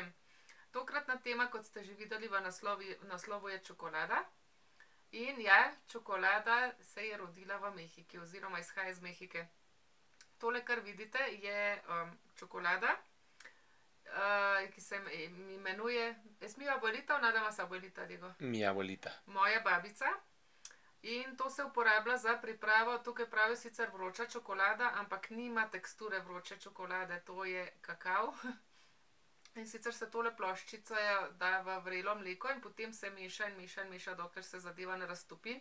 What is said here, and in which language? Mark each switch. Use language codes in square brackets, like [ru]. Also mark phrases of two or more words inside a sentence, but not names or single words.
[sl] Tokratna tema, kot ste že videli v naslovu, je čokolada. In ja, čokolada se je rodila v Mehiki oziroma izhaja iz Mehike. Tole, kar vidite, je čokolada, ki se imenuje... [es] Es mi abuelita o nada más abuelita, Diego? Mi abuelita. [sl] Moja babica. In to se uporablja za pripravo, tukaj pravi sicer vroča čokolada, ampak nima teksture vroče čokolade, to je kakav. In sicer se tole ploščico da v vrelo mleko in potem se meša in meša in meša, dokler se zadeva ne raztopi.